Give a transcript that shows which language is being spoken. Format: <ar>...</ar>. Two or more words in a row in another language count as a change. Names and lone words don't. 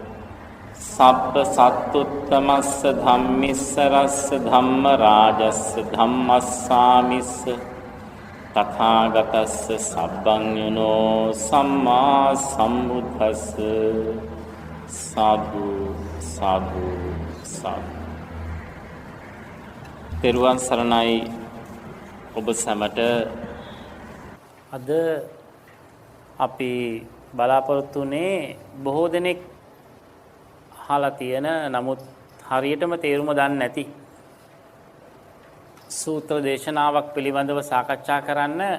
<pi>सप्तसत्युत्तमस्य धम्मिस्सरस्य धम्मराजस्य धम्मस्वामिस्य तथागतस्य सब्बन्युनो सम्मा सम्बुद्धस्य साधु साधु साधु</pi> <si>තෙරුවන් සරණයි ඔබ සැමට අද අපි බලාපොරොත්තු වෙන්නේ බොහෝ දෙනෙක් අහලා තියෙන නමුත් හරියටම තේරුම දන්නේ නැති සූත්‍ර දේශනාවක් පිළිබඳව සාකච්ඡා කරන්න.</si>